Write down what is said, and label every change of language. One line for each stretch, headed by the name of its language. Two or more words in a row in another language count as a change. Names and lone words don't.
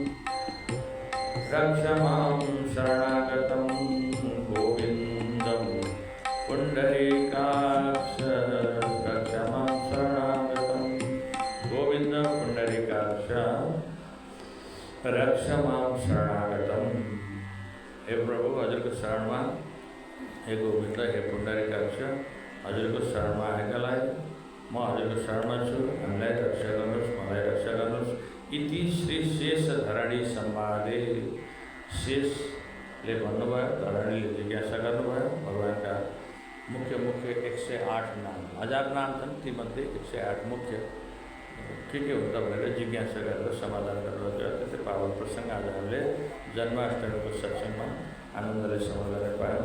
Sanskrit: रक्ष मां शरणागतं गोविन्दं पुण्डरीकाक्ष रक्ष मां शरणागतं गोविन्द पुण्डरीकाक्ष रक्ष मां शरणागतं।
Nepali: हे प्रभु हजुरको शरणमा, हे गोविन्द, हे पुण्डरीकाक्ष, हजुरको शरणमा आएकालाई म हजुरको शरणमा छु, हामीलाई रक्षा गर्नुहोस्, मलाई रक्षा गर्नुहोस्।
Sanskrit: इति श्री शेष धरणी संवादे
Nepali: शेषले भन्नुभयो, धरणीले जिज्ञासा गर्नुभयो भगवानका मुख्य 108 नाम, 1000 नाम छन्, तीमध्ये 108 मुख्य के हुन्छ भनेर जिज्ञासा गरेर समाधान गर्नुभयो। त्यसै पावन प्रसङ्ग आज हामीले जन्माष्टमीको सत्सङ्गमा आनन्दले सम्झन पायौँ।